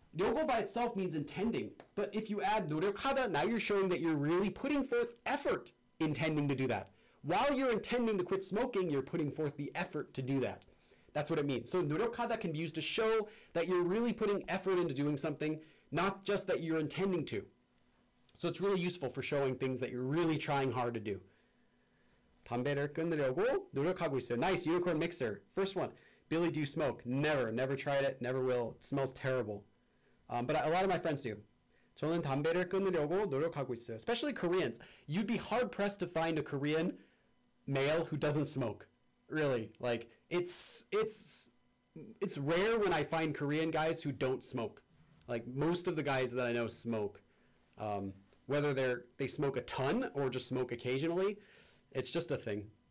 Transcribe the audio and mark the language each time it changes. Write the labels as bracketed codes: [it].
[en] ryeogo by itself means intending. But if you add 노력하다, now you're showing that you're really putting forth effort intending to do that. While you're intending to quit smoking, you're putting forth the effort to do that. That's what it means. So 노력하다 can be used to show that you're really putting effort into doing something, not just that you're intending to. So it's really useful for showing things that you're really trying hard to do. [ko] 담배를 끊으려고 노력하고 있어요. [en] Nice, unicorn mixer. First one. Billy, do you smoke? Never tried it, never will. It smells terrible. But a lot of my friends do. [ko] 저는 담배를 끊으려고 노력하고 있어요. [en] Especially Koreans. You'd be hard pressed to find a Korean male who doesn't smoke. Really. Like, it's rare when I find Korean guys who don't smoke. Like, most of the guys that I know smoke. Whether they smoke a ton or just smoke occasionally, it's just a thing.